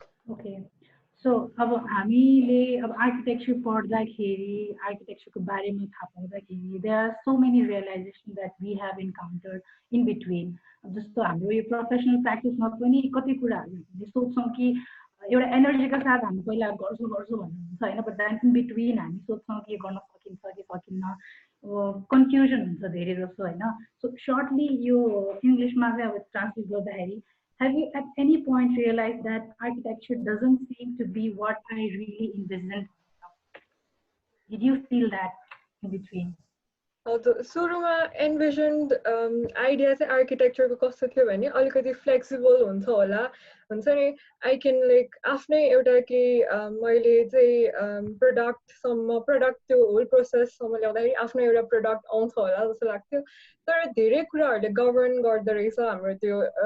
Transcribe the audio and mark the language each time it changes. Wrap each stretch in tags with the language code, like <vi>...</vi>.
<ne>Okay so अब हामीले अब आर्किटेक्चर पढ्दाखेरि आर्किटेक्चरको बारेमा थाहा पाउँदाखेरि</ne> <en>there are so many realization that we have encountered in between</en> <ne>जस्तो हाम्रो यो प्रोफेसनल प्र्याक्टिसमा पनि कति कुराहरू हामीले सोच्छौँ कि एउटा एनर्जीका साथ हामी पहिला गर्छु भन्नुहुन्छ होइन</ne> <en>but then in between</en> <ne>हामी सोच्छौँ कि गर्न सकिन्छ कि सकिन्न कन्फ्युजन हुन्छ धेरै जस्तो होइन सो सर्टली यो इङ्ग्लिसमा चाहिँ अब ट्रान्सलेट गर्दाखेरि</ne> <en>have you at any point realized that architecture doesn't seem to be what I really envisioned? Did you feel that in between?</en> <ne>सुरुमा एन्भिजन्ड आइडिया चाहिँ आर्किटेक्चरको कस्तो थियो भने अलिकति फ्लेक्सिबल हुन्छ नि</ne> <en>I can like</en> <ne>आफ्नै एउटा कि मैले चाहिँ प्रडक्ट त्यो होल प्रोसेससम्म ल्याउँदाखेरि आफ्नो एउटा प्रडक्ट आउँछ होला जस्तो लाग्थ्यो तर धेरै कुराहरूले गभर्न गर्दो रहेछ हाम्रो त्यो</ne>